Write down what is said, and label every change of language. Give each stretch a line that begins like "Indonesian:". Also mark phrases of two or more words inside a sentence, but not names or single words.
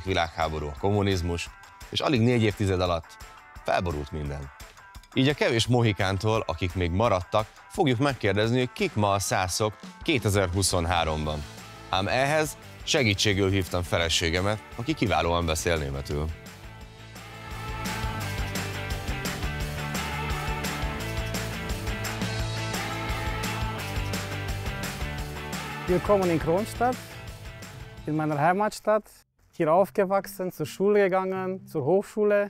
Hungarian: Világháború, a kommunizmus, és alig 4 évtized alatt felborult minden. Így a kevés mohikántól, akik még maradtak, fogjuk megkérdezni, hogy kik ma a szászok 2023-ban. Ám ehhez segítségül hívtam feleségemet, aki kiválóan beszél németül.
German: Willkommen in Kronstadt, in meiner Heimatstadt. Hier aufgewachsen, zur Schule gegangen, zur Hochschule.